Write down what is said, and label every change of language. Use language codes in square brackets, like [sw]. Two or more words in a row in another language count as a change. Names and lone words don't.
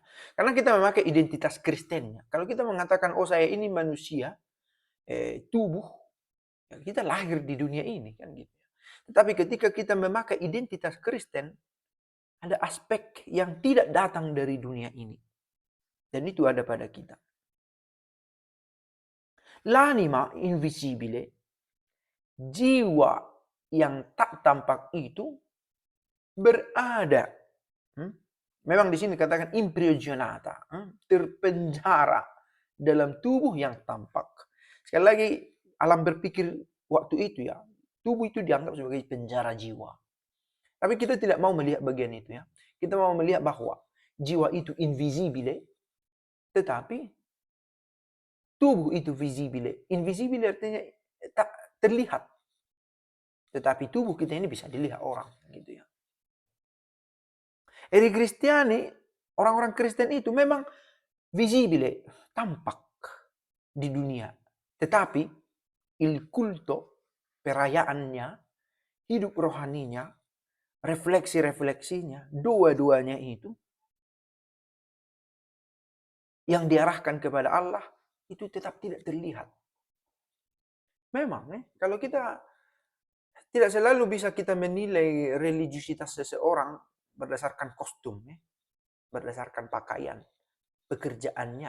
[id] Karena kita memakai identitas Kristennya. Kalau kita mengatakan, oh saya ini manusia, tubuh, ya kita lahir di dunia ini kan gitu. Tetapi ketika kita memakai identitas Kristen, ada aspek yang tidak datang dari dunia ini. Dan itu ada pada kita. [it] L'anima invisibile, [id] jiwa yang tak tampak itu berada. Memang di sini dikatakan imprigionata, terpenjara dalam tubuh yang tampak. Sekali lagi, alam berpikir waktu itu ya, tubuh itu dianggap sebagai penjara jiwa. Tapi kita tidak mau melihat bagian itu ya. Kita mau melihat bahwa jiwa itu invisibile, tetapi tubuh itu visibile. Invisibile artinya tak terlihat. Tetapi tubuh kita ini bisa dilihat orang gitu ya. [it] Eri Kristiani, [id] orang-orang Kristen itu memang visibile, tampak di dunia. [it] Tetapi il culto, [id] perayaannya, hidup rohaninya, refleksi-refleksinya, dua-duanya itu yang diarahkan kepada Allah itu tetap tidak terlihat. Memang kalau kita tidak selalu bisa kita menilai religiusitas seseorang berdasarkan kostum, berdasarkan pakaian, pekerjaannya.